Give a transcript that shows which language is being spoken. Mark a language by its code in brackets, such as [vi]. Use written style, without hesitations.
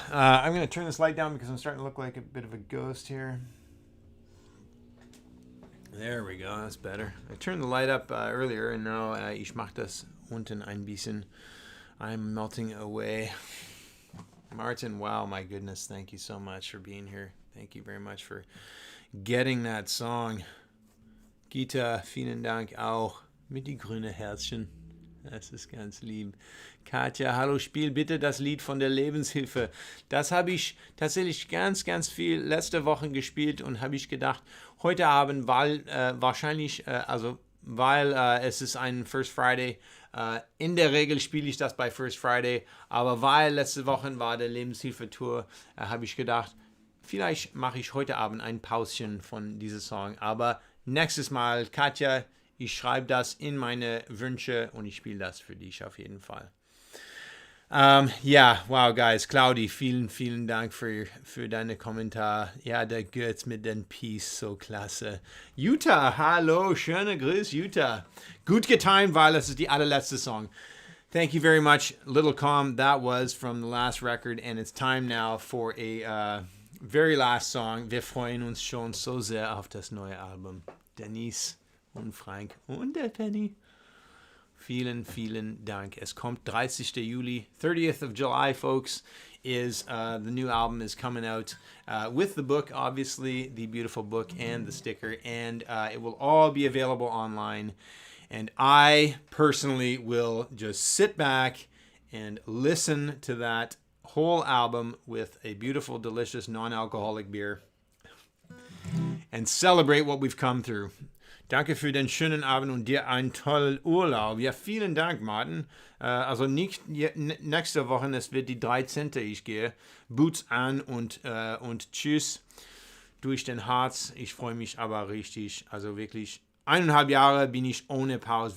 [en] I'm going to turn this light down because I'm starting to look like a bit of a ghost here. There we go. That's better. I turned the light up earlier, and now [de] ich mach das unten ein bisschen. [en] I'm melting away. Martin, wow, my goodness. Thank you so much for being here. Thank you very much for getting that song. [de] Gita, vielen Dank auch. Mit die grüne Herzchen. Das ist ganz lieb. Katja, hallo, spiel bitte das Lied von der Lebenshilfe. Das habe ich tatsächlich ganz, ganz viel letzte Woche gespielt und habe ich gedacht, heute Abend, weil wahrscheinlich, also weil es ist ein First Friday. In der Regel spiele ich das bei First Friday, aber weil letzte Woche war der Lebenshilfe-Tour, habe ich gedacht, vielleicht mache ich heute Abend ein Pauschen von diesem Song. Aber nächstes Mal, Katja, ich schreibe das in meine Wünsche und ich spiele das für dich auf jeden Fall. Ja, wow, guys. Claudi, vielen Dank für deine Kommentar. Ja, der Götz mit den Peace, so klasse. Jutta, hallo, schöne Grüß, Jutta. Gut getimed, weil das ist die allerletzte Song. [en] Thank you very much, Little Calm. That was from the last record, and it's time now for a very last song. [de] Wir freuen uns schon so sehr auf das neue Album. Denise und Frank und der Penny. Vielen Dank. Es kommt 30. [en] Juli, 30th of July, folks, is the new album is coming out with the book, obviously, the beautiful book and the sticker, and it will all be available online. And I personally will just sit back and listen to that whole album with a beautiful, delicious, non-alcoholic beer and celebrate what we've come through. [de] Danke für den schönen Abend und dir einen tollen Urlaub. Ja, vielen Dank, Martin. Also nicht nächste Woche, es wird die 13. Ich gehe. Boots an und tschüss durch den Harz. Ich freue mich aber richtig. Also wirklich 1,5 Jahre bin ich ohne Pause.